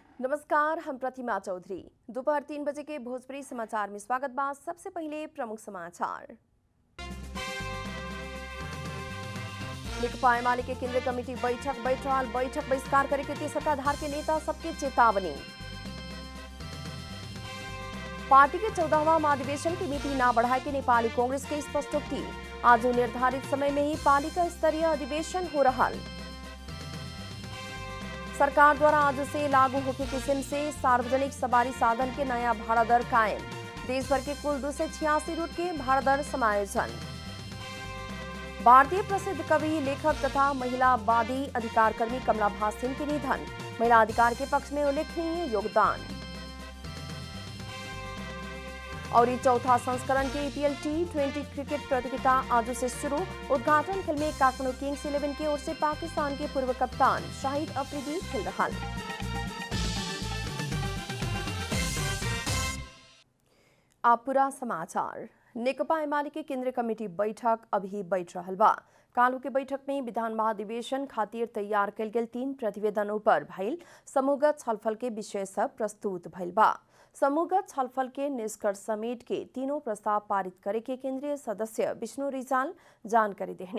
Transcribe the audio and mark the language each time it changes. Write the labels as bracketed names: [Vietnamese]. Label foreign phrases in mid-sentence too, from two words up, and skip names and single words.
[Bhojpuri] नमस्कार, हम प्रतिमा चौधरी। दोपहर 3 बजे के भोजपुरी समाचार में स्वागत बा। सबसे पहले प्रमुख समाचार। नेकपा एमाले के केंद्रीय कमेटी बैठक बहिष्कार करे के तेसरका धार के नेता सबके चेतावनी। पार्टी के 14वां महाधिवेशन की मिति ना बढ़ाए के नेपाली कांग्रेस के स्पष्टोक्ति। आज निर्धारित समय में ही पालिका स्तरीय अधिवेशन हो रहा। सरकार द्वारा आज से लागू होके किस्म से सार्वजनिक सवारी साधन के नया भाड़ा दर कायम। देश भर के कुल 286 रूट के भाड़ा दर समायोजन। भारतीय प्रसिद्ध कवि, लेखक तथा महिलावादी अधिकारकर्मी कमला भासिन के निधन। महिला अधिकार के पक्ष में उल्लेखनीय योगदान। और ये चौथा संस्करण के ईपीएल T20 क्रिकेट प्रतियोगिता आज से शुरू। उद्घाटन खेल में काठमांडू किंग्स 11 की ओर से पाकिस्तान के पूर्व कप्तान शाहिद अफरीदी खेल रहा। अब पूरा समाचार। नेकपा एमाले के केंद्रीय कमेटी बैठक अभी बैठ रहल बा। काल्हू के बैठक में विधान महाधिवेशन खातिर तैयार कल गेल 3 प्रतिवेदनों पर भइल समूहगत छलफल के विषय सब प्रस्तुत भइल बा। समूहगत छलफल के निष्कर्ष समेट के तीनों प्रस्ताव पारित करे के केंद्रीय सदस्य विष्णु रिजाल जानकारी देहने।